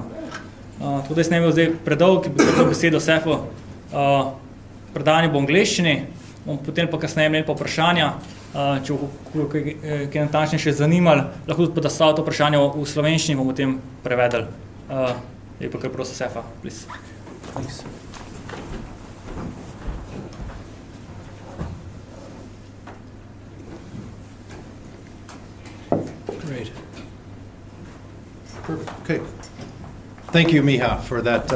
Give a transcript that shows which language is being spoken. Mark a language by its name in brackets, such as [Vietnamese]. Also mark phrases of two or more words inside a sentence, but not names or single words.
[Slovenian] Tako da jaz ne bi zdaj predolg, ki bi predal besedo Sefu, predanje bo v angleščini, bomo potem pa kasneje imeli pa vprašanja, če bo kaj natančne še zanimali, lahko tudi podastavil to vprašanje v slovenščini, bomo potem prevedli. Je pa kar prosim Sefa, [English] please. Thanks. Great. Perfect. Okay. Thank you, Miha, for that.